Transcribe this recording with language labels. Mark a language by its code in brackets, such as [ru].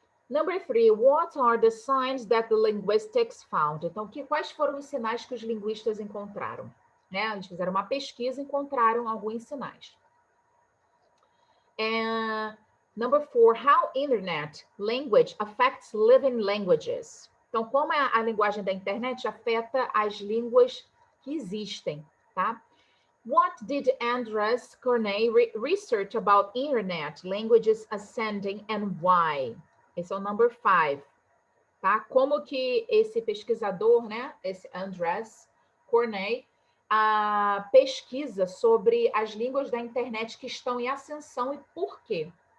[en] Number 3, what are the signs that the linguistics found? [pt] Então, quais foram os sinais que os linguistas encontraram? Né? Eles fizeram uma pesquisa e encontraram alguns sinais. [en] Number 4, how internet language affects living languages. [pt] Então, como a linguagem da internet afeta as línguas que existem, tá? [en] What did Andres Corney research about internet, languages ascending and why? [pt] Esse é o [en] number 5, [pt] tá? Como que esse pesquisador, né, esse Andres Corney, pesquisa sobre as línguas da internet que estão em ascensão e por quê?